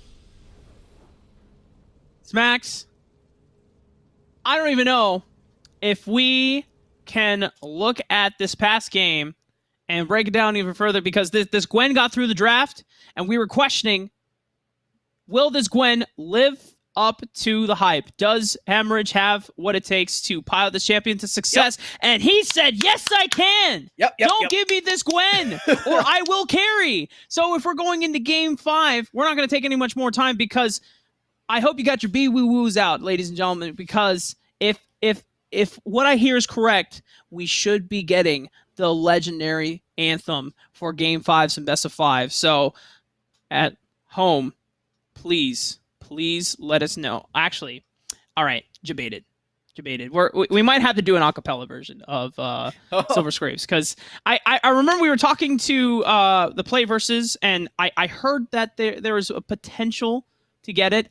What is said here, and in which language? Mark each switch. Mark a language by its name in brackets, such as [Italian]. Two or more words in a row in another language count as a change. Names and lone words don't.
[English] Smacks, I don't even know if we can look at this past game and break it down even further, because this Gwen got through the draft, and we were questioning, will this Gwen live up to the hype? Does Hemorrhage have what it takes to pilot this champion to success? Yep. And he said, yes, I can. Don't give me this Gwen or I will carry. So if we're going into game 5, we're not going to take any much more time because I hope you got your bee-woo-woos out, ladies and gentlemen, because if what I hear is correct, we should be getting the legendary anthem for game 5, some best of 5. So at home, please let us know. Actually, all right, debated. We might have to do an acapella version of Silver Scrapes because I remember we were talking to the PlayVS and I heard that there was a potential to get it.